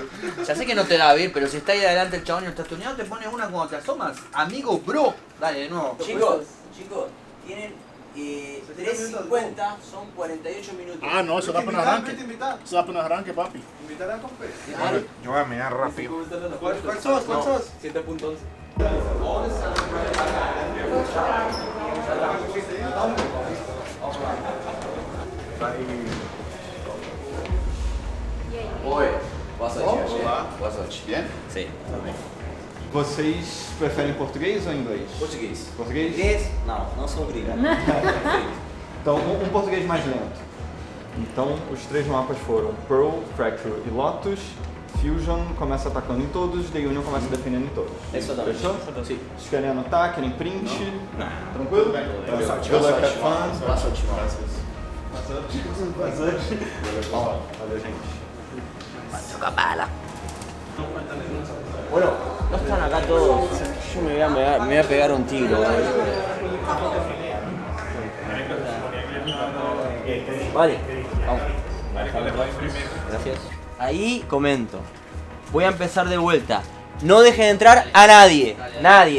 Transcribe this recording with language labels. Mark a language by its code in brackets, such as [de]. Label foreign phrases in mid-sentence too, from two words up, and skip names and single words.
[es] Ya sé que no te da bien, pero si está ahí adelante el chabón y no está tuneado, te pones una cuando te asomas. Amigo, bro. Dale, de nuevo. Chicos, tienen 3.50, son 48 minutos. Ah, no, eso da para un arranque. Eso da para un arranque, papi. ¿Invitar a Compe? Yo voy a mirar rápido. ¿Cuál sos? 7.11. [pt] Oi, boa sorte. Olá. Boa sorte. [es] Bien? [pt] Sim. Vocês preferem português ou inglês? Português. Português? Inglês? Não sou obrigado. Então, um português mais lento. Então, os 3 mapas foram Pearl, Fracture e Lotus. Fusion começa atacando em todos, The Union começa defendendo em todos. Exatamente. Fechou? Sim. Vocês querem anotar? Querem print? Não. Tranquilo? Boa sorte. [en] Good luck, have fun. [pt] Boa sorte. Valeu, gente. Toca bala. [es] Bueno, no están acá todos. Yo me voy a pegar un tiro. Vale, vamos. Gracias. Ahí comento. Voy a empezar de vuelta. No dejen entrar a nadie. Nadie.